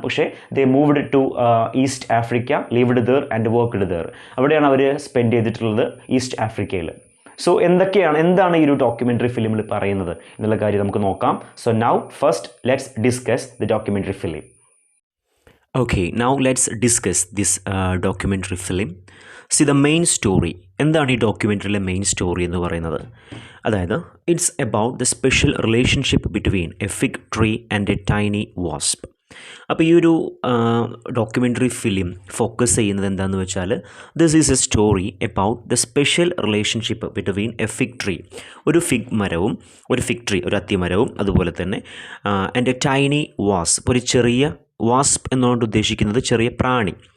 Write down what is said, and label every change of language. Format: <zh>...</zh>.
<en>പക്ഷേ they moved to East Africa, lived there and worked there.</en> <ml>അവിടെയാണ് അവർ spend ചെയ്തിട്ടുള്ളത്, east ആഫ്രിക്കയിൽ. സോ എന്താണ് ഈ ഒരു ഡോക്യുമെൻ്ററി ഫിലിമിൽ പറയുന്നത് എന്നുള്ള കാര്യം നമുക്ക് നോക്കാം.</ml> <en>So now first let's discuss the documentary film. Okay, now let's discuss this documentary film. See the main story.</en> <ml>എന്താണ് ഈ ഡോക്യുമെൻ്ററിയിലെ മെയിൻ സ്റ്റോറി എന്ന് പറയുന്നത്?</ml> <en>അതായത് it's about the special relationship between a fig tree and a tiny wasp.</en> <ml>അപ്പോൾ ഈ ഒരു documentary film focus ചെയ്യുന്നത് എന്താണെന്ന് വെച്ചാൽ</ml> <en>this is a story about the special relationship between a fig tree,</en> <ml>ഒരു ഫിഗ് മരവും, ഒരു ഫിഗ് ട്രീ, ഒരു അത്തിമരവും, അതുപോലെ തന്നെ</ml> <en>and a tiny wasp,</en> <ml>ഒരു ചെറിയ വാസ്പ് എന്നുകൊണ്ട് ഉദ്ദേശിക്കുന്നത് ചെറിയ പ്രാണി.</ml>